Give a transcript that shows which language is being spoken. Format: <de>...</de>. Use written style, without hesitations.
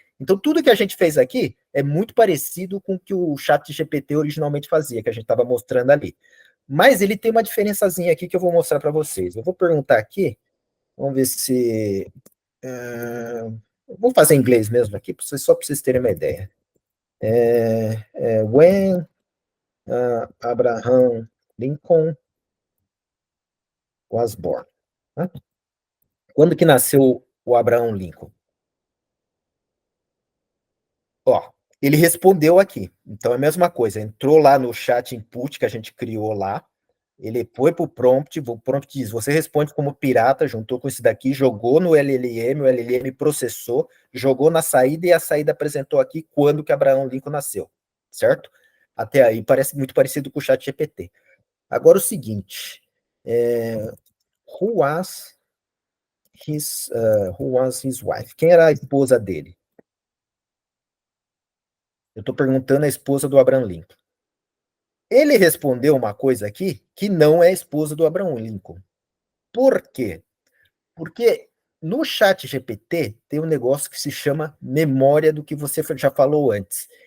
<pt>Então, tudo que a gente fez aqui é muito parecido com o que o chat GPT originalmente fazia, que a gente estava mostrando ali. Mas ele tem uma diferençazinha aqui que eu vou mostrar para vocês. Eu vou perguntar aqui, Vamos ver se... vou fazer em inglês mesmo aqui, só para vocês terem uma ideia.</pt> <en>When Abraham Lincoln was born.</en> <pt>Né? Quando que nasceu o Abraham Lincoln? Ó, ele respondeu aqui. Então é a mesma coisa. Entrou lá no chat input que a gente criou lá. Ele foi para o prompt diz: você responde como pirata, juntou com esse daqui, jogou no LLM, o LLM processou, jogou na saída e a saída apresentou aqui quando que Abraham Lincoln nasceu, certo? Até aí parece muito parecido com o chat GPT. Agora o seguinte,</pt> <en>who was his wife?</en> <pt>Quem era a esposa dele? Eu estou perguntando a esposa do Abraham Lincoln. Ele respondeu uma coisa aqui que não é a esposa do Abraham Lincoln. Por quê? Porque no chat GPT tem um negócio que se chama memória do que você já falou antes.</pt>